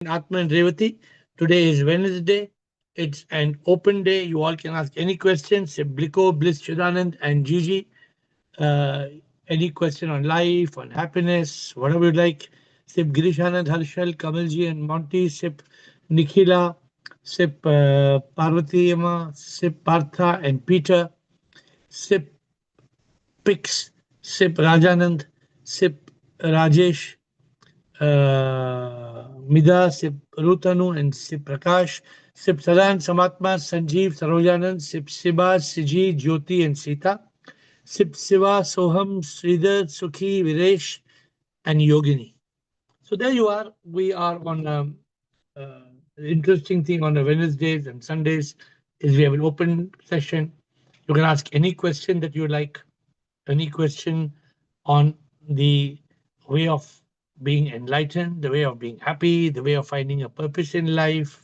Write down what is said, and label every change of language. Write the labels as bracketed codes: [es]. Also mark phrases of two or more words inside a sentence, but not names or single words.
[en] Atma and Revati. Today is Wednesday. It's an open day. You all can ask any questions. Bliko, Bliss, Chidanand, and Gigi. Uh, any question on life, on happiness, whatever you like. Sip Girishanand, Harshal, Kamalji, and Monty. Sip Nikhila. Sip Parvati Amma. Sip Partha and Peter. Sip Pix. Sip Rajanand. Sip Rajesh. Mida, Sip Rutanu, and Sip Prakash, Sip Sadan, Samatma, Sanjeev, Sarojanand, Sip Siba, Siji, Jyoti, and Sita, Sip Siva, Soham, Sridhar, Sukhi, Viresh, and Yogini. So there you are. We are on the interesting thing on the Wednesdays and Sundays is we have an open session. You can ask any question that you like, any question on the way of being enlightened, the way of being happy, the way of finding a purpose in life.